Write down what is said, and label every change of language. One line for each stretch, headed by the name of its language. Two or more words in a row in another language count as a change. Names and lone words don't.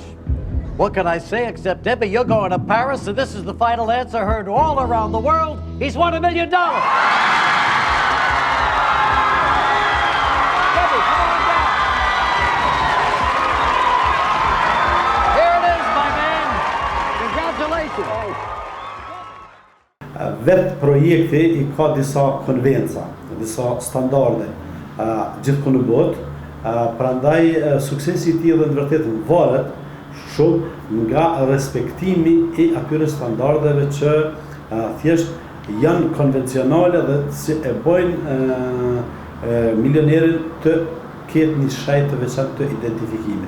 English: What can I say except, Debbie, you're going to Paris, and this is the final answer heard all around the world. He's won $1 million. Debbie, come on down. Here it is, my man. Congratulations.
Albanian: Vetë projekti I ka disa konvenca, disa standarde gjithku në botë, prandaj suksesi I tij dhe në vërtet varet shumë nga respektimi I atyre standardeve që thjesht janë konvencionale dhe si e bojnë milionerin të ketë një shajt të veçantë të identifikimit.